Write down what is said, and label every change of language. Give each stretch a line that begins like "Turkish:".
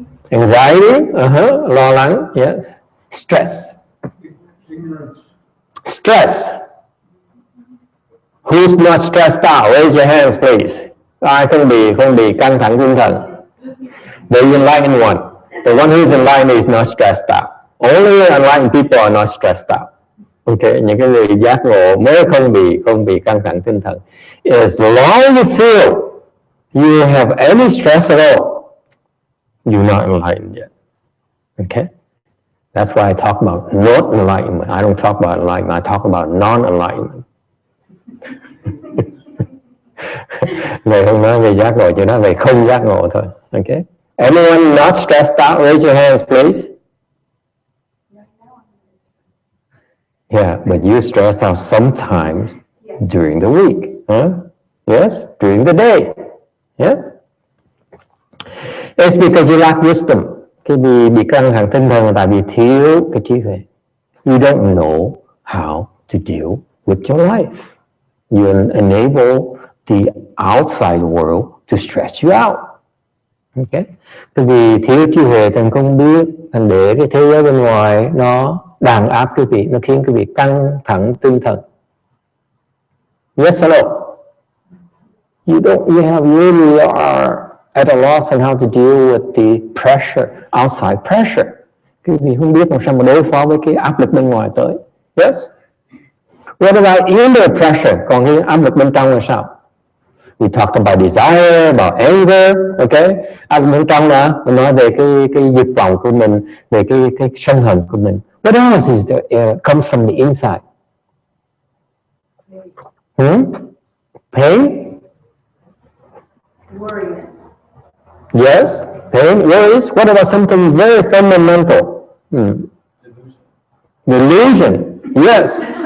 English: Anxiety?
Vietnamese: Lo lắng.
English: Yes. Stress. Stress. Who's not stressed out? Raise your hands, please.
Vietnamese: Ai không bị căng thẳng tinh thần?
English: The enlightened one. The one who's enlightened is not stressed out. Only enlightened people are not stressed out.
Vietnamese: Okay, những cái người giác ngộ mới không bị căng thẳng tinh thần.
English: As long as you feel you have any stress at all, you're not enlightened yet. Okay, that's why I talk about not enlightenment. I don't talk about enlightenment. I talk about non-enlightenment.
Vietnamese: Về không nói về giác ngộ, chỉ nói về không giác ngộ thôi.
English: Okay, anyone not stressed out, raise your hands, please. Yeah, but you stress out sometimes during the week, huh? Yes, during the day. Yes. It's because you lack wisdom.
Vietnamese: Cái bị căng thẳng tinh thần là tại vì thiếu cái trí huệ.
English: You don't know how to deal with your life. You enable the outside world to stress you out. Okay.
Vietnamese: Cái vì thiếu trí huệ thành không biết, thành để cái thế giới bên ngoài nó đàn áp quý vị, nó khiến quý vị căng thẳng tinh thần.
English: Yes or no? You really are at a loss on how to deal with the pressure, outside pressure.
Vietnamese: Quý vị không biết làm sao mà đối phó với cái áp lực bên ngoài tới.
English: Yes? What about inner pressure?
Vietnamese: Còn cái áp lực bên trong là sao?
English: We talked about desire, about anger, okay?
Vietnamese: Áp lực bên trong là mình nói về cái dục vọng của mình, về cái sân hận của mình.
English: What else is there, comes from the inside? Pain? Worriness. Yes, pain, worries. What about something very fundamental? Delusion. Yes.